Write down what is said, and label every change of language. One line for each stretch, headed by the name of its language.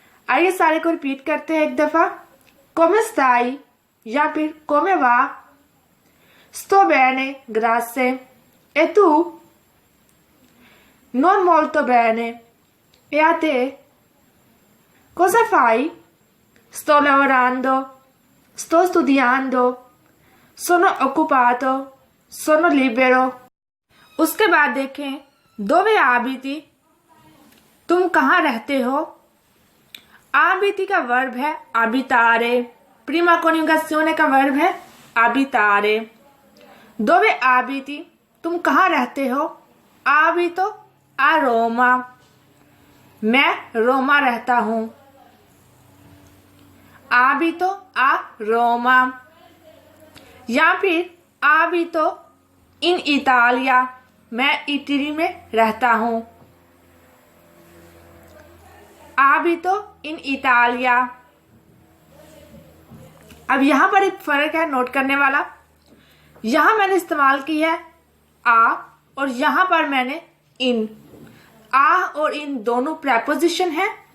Hindi: आइए सारे को रिपीट करते हैं एक दफा।
Italian: कोमे स्ताई
Hindi: या फिर
Italian: कोमे वा, स्तो बेने ग्रासे ए तू, non molto bene e a te, cosa fai? Sto lavorando, sto studiando, sono occupato, sono libero।
Hindi: उसके बाद देखें
Italian: dove abiti,
Hindi: तुम कहाँ रहते हो। abiti का वर्ब है abitare,
Italian: prima coniugazione
Hindi: का वर्ब है abitare।
Italian: dove abiti
Hindi: तुम कहाँ रहते हो।
Italian: abito a रोमा,
Hindi: मैं रोमा रहता हूं।
Italian: abito a रोमा।
Hindi: या फिर
Italian: abito in Italia,
Hindi: मैं इटली में रहता हूं।
Italian: abito in Italia।
Hindi: अब यहां पर एक फर्क है नोट करने वाला। यहां मैंने इस्तेमाल की है आ और यहां पर मैंने इन। आ और इन दोनों प्रेपोजिशन है।